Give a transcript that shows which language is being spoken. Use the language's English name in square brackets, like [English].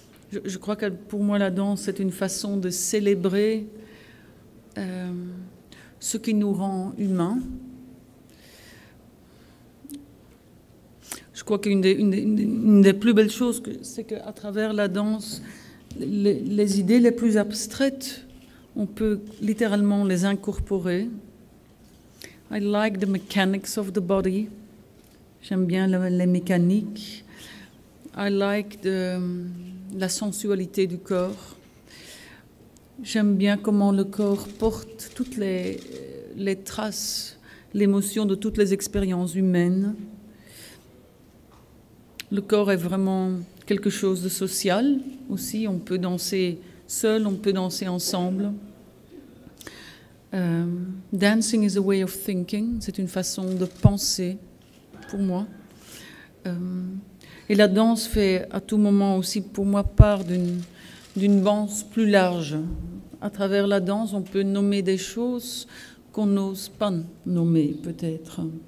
[French] Je crois que pour moi, la danse, c'est une façon de célébrer ce qui nous rend humains. Je crois qu'une des plus belles choses, c'est qu'à travers la danse, les idées les plus abstraites, on peut littéralement les incorporer. [English] I like the mechanics of the body. [French] J'aime bien les mécaniques. [English] I like [French] la sensualité du corps. J'aime bien comment le corps porte toutes les traces, l'émotion de toutes les expériences humaines. Le corps est vraiment quelque chose de social aussi. On peut danser seul, on peut danser ensemble. [English] Dancing is a way of thinking. [French] C'est une façon de penser pour moi. Et la danse fait à tout moment aussi pour moi part d'une danse plus large. À travers la danse, on peut nommer des choses qu'on n'ose pas nommer peut-être.